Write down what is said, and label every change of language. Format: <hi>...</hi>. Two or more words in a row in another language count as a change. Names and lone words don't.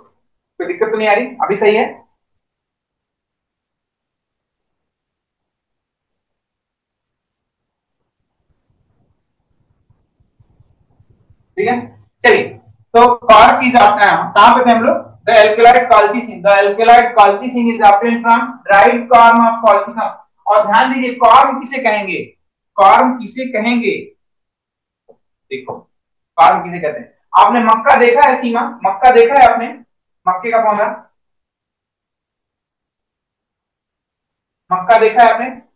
<hi>कोई दिक्कत तो नहीं आ रही? अभी सही है? ठीक है, चलिए। तो</hi> <en>cork is</en> <hi>कहां पे थे हम लोग?</hi> <en>The alkaloid colchicine, the alkaloid colchicine is obtained from dried corm of Colchicum.</en> <hi>और ध्यान दीजिए, कॉर्म किसे कहेंगे? कॉर्म किसे कहेंगे? देखो, कॉर्म किसे कहते हैं? आपने मक्का देखा है सीमा? मक्का देखा है आपने? मक्के का पौधा, मक्का देखा है आपने?</hi>